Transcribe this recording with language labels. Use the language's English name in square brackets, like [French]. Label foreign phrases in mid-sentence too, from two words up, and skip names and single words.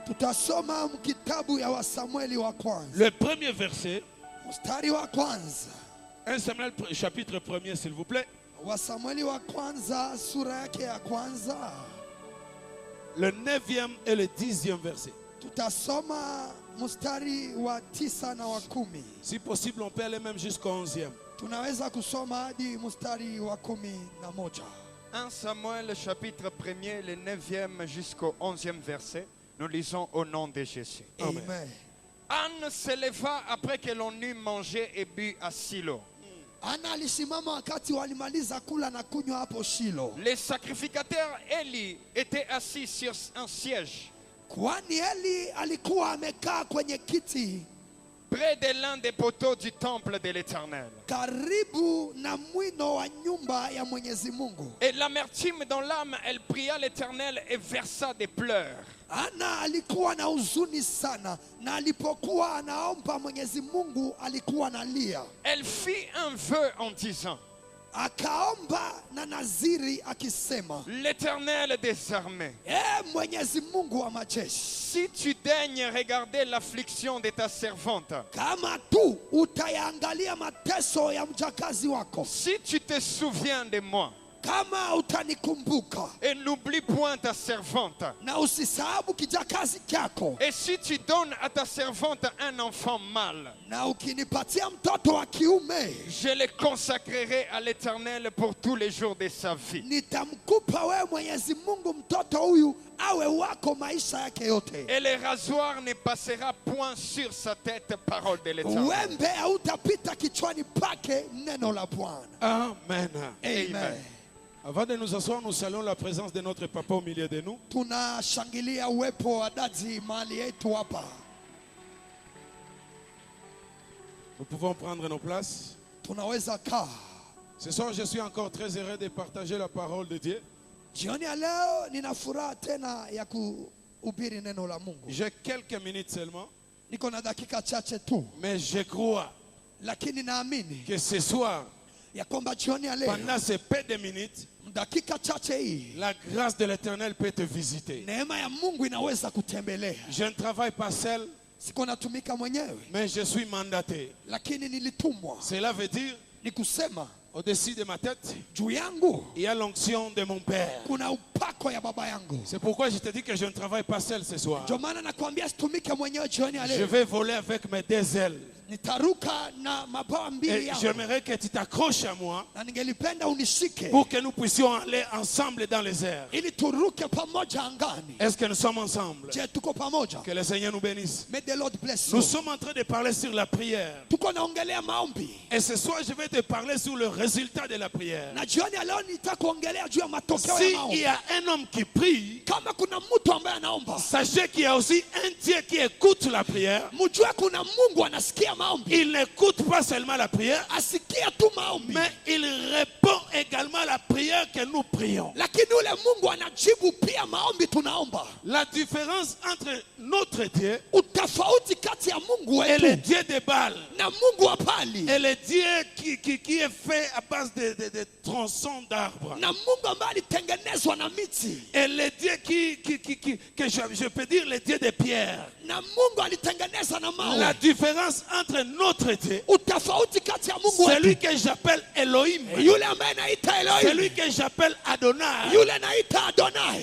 [French] Le premier verset. 1 Samuel chapitre 1er s'il vous plaît. le 9e et le 10e verset. [Swahili] Tutasoma mstari wa 9 na wa 10. [French] Si possible, on peut aller même jusqu'au 11e. [Swahili] Tunaweza kusoma hadi mstari wa 11. [French] 1 Samuel chapitre 1er, le 9e jusqu'au 11e verset. Nous lisons au nom de Jésus. Amen. Anne se leva après que l'on eut mangé et bu à Silo. [Swahili] Ana alisimama wakati walimaliza kula na kunywa hapo Shilo. [French] Les sacrificateurs Eli étaient assis sur un siège [Swahili] Kwani Eli alikuwa amekaa kwenye kiti [French] près de l'un des poteaux du temple de l'Éternel. [Swahili] karibu na mwino wa nyumba ya Mwenyezi Mungu. [French] Et l'amertume dans l'âme, elle pria l'Éternel et versa des pleurs. [Swahili] Ana alikuwa na huzuni sana, na alipokuwa anaomba Mwenyezi Mungu alikuwa analia. [French] Elle fit un vœu en disant, [Swahili] Akaomba na naziri akisema, [French] l'Éternel des armées, [Swahili] Mwenyezi Mungu wa majeshi, [French] si tu daignes regarder l'affliction de ta servante, [Swahili] kama tu utayaangalia mateso ya mjakazi wako, [French] si tu te souviens de moi, [Swahili] kama utanikumbuka, [French] et n'oublie point ta servante, [Swahili] na usisahabu kijakazi kyako, [French] et si tu donnes à ta servante un enfant mâle, [Swahili] na ukinipatia mtoto wa kiume, [French] je le consacrerai à l'Éternel pour tous les jours de sa vie. [Swahili] nitamkupa wewe Mwenyezi Mungu mtoto huyu awe wako maisha yake yote. [French] Et le rasoir ne passera point sur sa tête, parole de l'Éternel. [Swahili] Wembe hautapita kichwani pake, neno la Bwana. Amen. Amen. [French] Avant de nous asseoir, nous saluons la présence de notre papa au milieu de nous. [Swahili] Tunashangilia uwepo wa dadi mahali yetu hapa. [French] Nous pouvons prendre nos places. [Swahili] Tunaweza kaa. [French] Ce soir, je suis encore très heureux de partager la parole de Dieu. [Swahili] Jioni ya leo nina furaha tena ya kuhubiri neno la Mungu. [French] J'ai quelques minutes seulement, [Swahili] Niko na dakika chache tu, [French] mais je crois [Swahili] lakini naamini [French] que ce soir, [Swahili] ya kwamba jioni ya leo, [French] pendant ces peu de minutes, [Swahili] dakika chache hii, [French] la grâce de l'Éternel peut te visiter. [Swahili] neema ya Mungu inaweza kutembelea. [French] Je ne travaille pas seul, [Swahili] Siko natumika mwenyewe, [French] mais je suis mandaté. [Swahili] lakini nilitumwa. [French] Cela veut dire, [Swahili] Ni kusema [French] au-dessus de ma tête, [Swahili] juu yangu [French] il y a l'onction de mon Père. [Swahili] kuna upako ya baba yangu. [French] C'est pourquoi je te dis que je ne travaille pas seul ce soir. [Swahili] Ndio maana nakwambia situmike mwenyewe jioni ya [French] Je [Swahili] leo. [French] vais voler avec mes deux ailes. [Swahili] Nitaruka na mabawa mbili [French] Et [Swahili] yangu, [French] j'aimerais que tu t'accroches à moi [Swahili] na ningelipenda unishike [French] pour que nous puissions aller ensemble dans les airs. [Swahili] ili turuke pamoja angani. [French] Est-ce que nous sommes ensemble? [Swahili] Je, tuko pamoja? [French] Que le Seigneur nous bénisse. [English] May the Lord bless you. [French] Nous sommes en train de parler sur la prière. [Swahili] Tuko naongelea maombi, [French] Et ce soir, je vais te parler sur le résultat de la prière. [Swahili] na jioni ya leo nitakuongelea juu ya matokeo ya [French] S'il y [Swahili] maombi. [French] a un homme qui prie, [Swahili] Kama kuna mtu ambaye anaomba, [French] sachez qu'il y a aussi un Dieu qui écoute la prière. [Swahili] mjue kuna Mungu anasikia maombi. [French] Il n'écoute pas seulement la prière, [Swahili] Asikia tu maombi, [French] mais il répond également à la prière que nous prions. [Swahili] lakini ule Mungu anajibu pia maombi tunaomba. [French] La différence entre notre Dieu [Swahili] Utafauti kati ya Mungu [French] et le [Swahili] wetu [French] Dieu de Baal [Swahili] na Mungu wa Bali, [French] et le Dieu qui est fait à base de tronçons d'arbres. [Swahili] na Mungu ambaye alitengenezwa na miti, [French] Et le Dieu que je peux dire le Dieu de pierre. [Swahili] na Mungu alitengeneza na [French] La [Swahili] mawe. [French] différence entre notre Dieu, [Swahili] Utafauti kati ya Mungu [French] celui [Swahili] wetu, [French] que j'appelle Elohim, [Swahili] yule ambaye anaita Elohim, [French] celui que j'appelle Adonai, [Swahili] yule anaita Adonai,